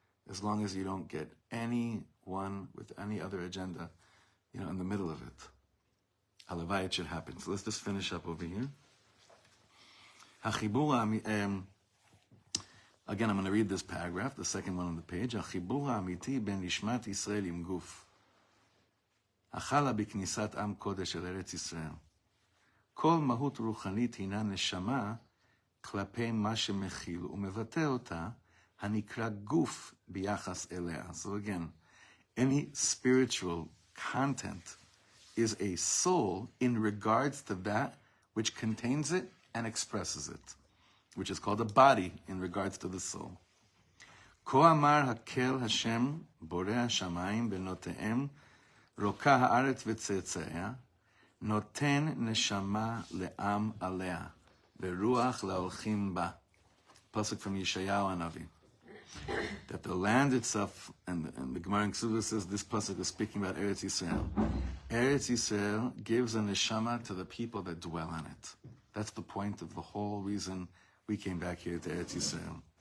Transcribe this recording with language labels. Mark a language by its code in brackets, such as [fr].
[en] As long as you don't get anyone with any other agenda, in the middle of it. Halavai, it should happen. So let's just finish up over here. Again, I'm going to read this paragraph, the second one on the page. [he] החיבור האמיתי בין נשמת ישראל עם גוף. החלה בכניסת עם קודש אל ארץ ישראל. כל מהות רוחנית הינה נשמה כלפי מה שמכיל ומבטא אותה, הנקרא גוף ביחס אליה. [en] So again, any spiritual content is a soul in regards to that which contains it and expresses it, which is called a body in regards to the soul. [he] כה אמר הקל השם בורא השמיים בנותיהם רוקה הארץ וצאצאיה נותן נשמה לעם עליה ורוח להולכים בה. [en] Pasuk from Yeshayahu Hanavi. That the land itself, and the Gemara in Ksubah says this pasuk is speaking about Eretz Yisrael. Eretz Yisrael gives a neshama to the people that dwell on it. That's the point of the whole reason we came back here to Eretz Yisrael.